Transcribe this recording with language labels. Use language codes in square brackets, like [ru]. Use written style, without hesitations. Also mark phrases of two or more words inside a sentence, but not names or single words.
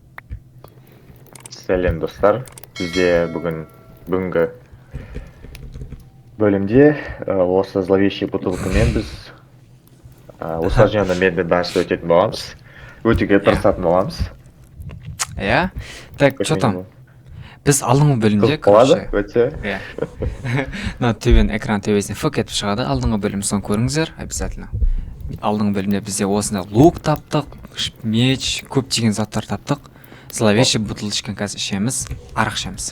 [kk] Сәлем достар. Бізде бүгінгі бөлімде осы зловещий бутылкамен біз усложненный методта өтетін боламыз. Өтуге тырысатын боламыз. Иә. [ru] Так, что там? [kk] Біз алдыңғы бөлімде, короче. Өте. Иә. Мына экран төбесіне фк етіп шығады. Алдыңғы бөлім соны көріңіздер, обязательно. Алдыңғы бөлімде бізде осындай лук таптық, меч, көптеген заттар таптық. Зловещий бутылочканы қазір ішеміз, арақ ішеміз.